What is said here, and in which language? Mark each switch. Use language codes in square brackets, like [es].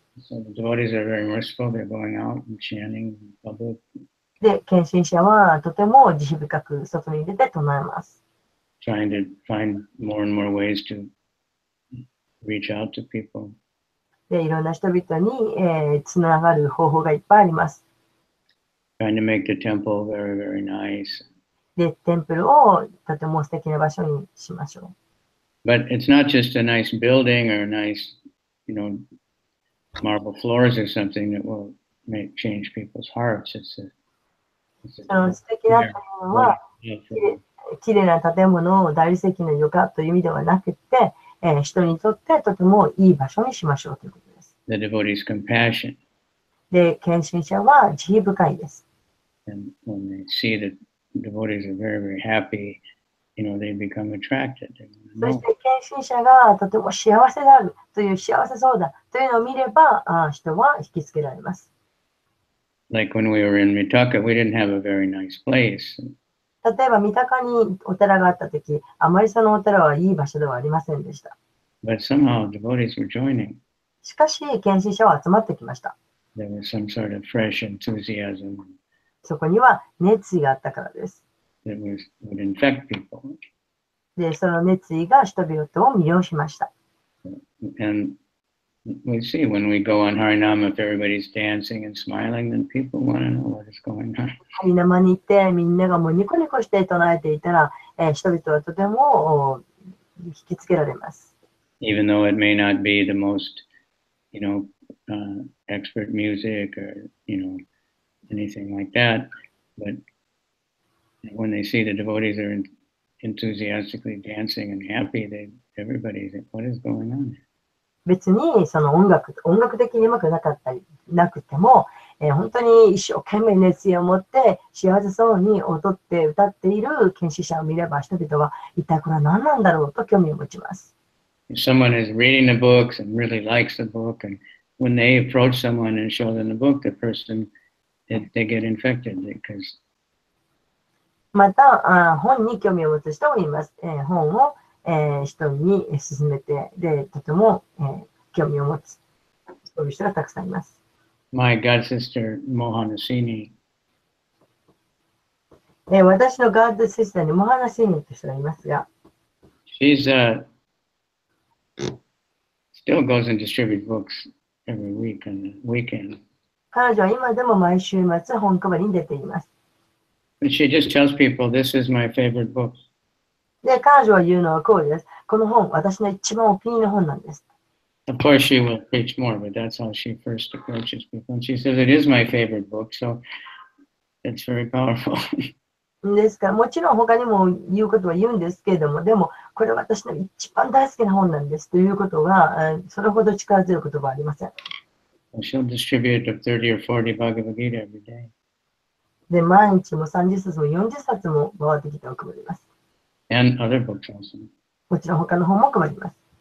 [en] So the devotees are very merciful. They're going out and chanting in public. [ja] で、献身者はとても慈悲深く外に出て唱えます。 [en] Trying to find more and more ways to reach out to people. [ja] で、いろんな人々に、つながる方法がいっぱいあります。 [en] Trying to make the temple very, very nice. [ja] で、テンプルをとても素敵な場所にしましょう。 [en] But it's not just a nice building or a nice, marble floors or something that will change people's hearts. It's [ja] その素敵な建物は、きれいな建物を大理石の床という意味ではなくて、人にとってとてもいい場所にしましょうということです。 [en] the devotee's compassion. [ja] で、献身者は慈悲深いです。 [en] And when they see that devotees are very, very happy, they become attracted. [ja] そして献身者がとても幸せであるという幸せそうだというのを見れば、人は引きつけられます。 [en] Like when we were in Mitaka, we didn't have a very nice place. [ja] 例えば、三鷹にお寺があったとき、あまりそのお寺はいい場所ではありませんでした。 [en] But somehow devotees were joining. [ja] しかし、献身者は集まってきました。 [en] There was some sort of fresh enthusiasm [ja] そこには熱意があったからです。 [en] that would infect people. [ja] で、その熱意が人々を魅了しました。 [en] And we see when we go on Harinam, if everybody's dancing and smiling, then people want to know what is going on. [ja] ハリナマに行ってみんながもうニコニコして唱えていたら、人々はとても引きつけられます。 [en] Even though it may not be the most, expert music or, anything like that, but when they see the devotees are enthusiastically dancing and happy, everybody's like, what is going on? [ja] 別にその音楽的にうまくなくても、本当に一生懸命熱意を持って幸せそうに踊って歌っている献身者を見れば人々は一体これは何なんだろうと興味を持ちます。 [en] If someone is reading the books and really likes the book, and when they approach someone and show them the book, the person, they get infected because [ja] また本に興味を持つ人もいます。本を人に勧めて、で、とても、興味を持つ、そういう人がたくさんいます。 [en] My god sister Mohanasini, [ja] 私のガードシスターにモハナシーニという人がいますが、 [en] she's still goes and distributes books every week on the weekend. [ja] 彼女は今でも毎週末本配りに出ています。 [en] But she just tells people, this is my favorite book. [ja] で、彼女は言うのはこうです。この本、私の一番お気に入りの本なんです。 [en] Of course, she will preach more, but that's how she first approaches people. And she says, it is my favorite book, so it's very powerful. [ja] ですから、もちろん他にも言うことは言うんですけれども、でも、これは私の一番大好きな本なんですということが、それほど力強い言葉はありません。 [en] She'll distribute 30 or 40 Bhagavad Gita every day. [ja] で、毎日も30冊も40冊も回ってきてお配ります。 [en] And other books also. [ja] もちろん他の本も配ります。